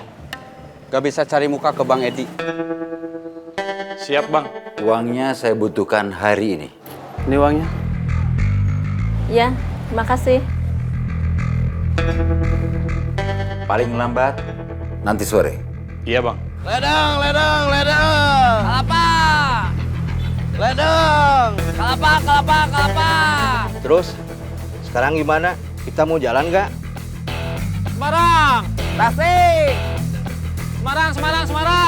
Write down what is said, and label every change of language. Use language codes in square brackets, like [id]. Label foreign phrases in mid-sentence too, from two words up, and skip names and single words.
[id] Gak bisa cari muka ke Bang Edi. Siap, Bang. Uangnya saya butuhkan hari ini. Ini uangnya. Ya, makasih. Paling lambat nanti sore. Iya, Bang. Ledang, ledang, ledang. Kelapa! Ledang. Kelapa, kelapa, kelapa! Terus, sekarang gimana? Kita mau jalan nggak? Semarang! Tasik! Semarang, Semarang, Semarang!